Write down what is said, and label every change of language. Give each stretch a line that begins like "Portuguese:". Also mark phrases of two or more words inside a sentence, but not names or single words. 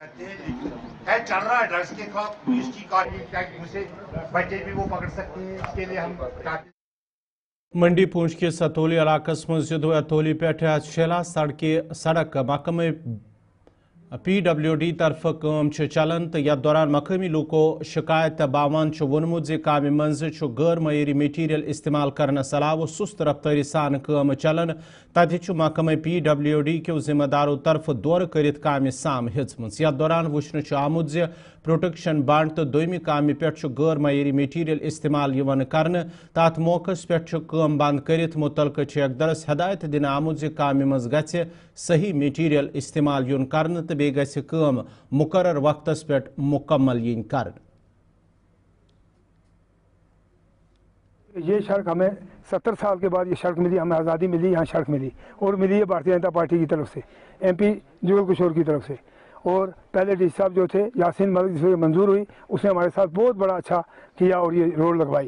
Urdu: چل رہا ہے ڈرگس کے خلاف پولیس کی کارروائی سے بچے بھی وہ پکڑ سکتے ہیں اس کے لیے ہم
Kashmiri: منڈی پونچھ کے ستولی علاقہ مز اتولی پہ شیلا سڑک محکمہ PWD طرف کام چلان تو یتھ دوران مقامی لوکو شکایت باوان وونمت زِ کامہِ منٛز غٲر معیٲری میٹیریل استعمال کرنس علاوہ سست رفتاری سان کام چلان تتہِ محکمہ PWD کیو ذمہ دارو طرف دورٕ کٔرِتھ کامہِ سام ہیژمٕژ. یتھ دوران وچھنہٕ آمُت زِ
English: protection bond
Kashmiri: تو دویمہِ کامہِ پٮ۪ٹھ غٲر معیٲری میٹیریل استعمال یِوان کرنہٕ تتھ موقعس پٮ۪ٹھ کٲم بند کٔرِتھ متعلقہٕ ٹھیکدرس ہدایت دِنہٕ آمُت زِ کامہِ منٛز گژھِ صحیح میٹیریل استعمال یُن کرنہٕ تہٕ بیٚیہِ گژھِ کٲم مقرر وقتس پٮ۪ٹھ مکمل یِنۍ کرنہٕ.
Urdu: یہ سڑک ہمیں 70 سال کے بعد یہ سڑک ملی, ہمیں آزادی ملی, یہاں سڑک ملی اور ملی ہے بھارتیہ جنتا پارٹی کی طرف سے, MP جگل کشور کی طرف سے. اور پہلے ڈی صاحب جو تھے یاسین ملک جس کو منظور ہوئی اس نے ہمارے ساتھ بہت بڑا اچھا کیا اور یہ روڈ لگوائی.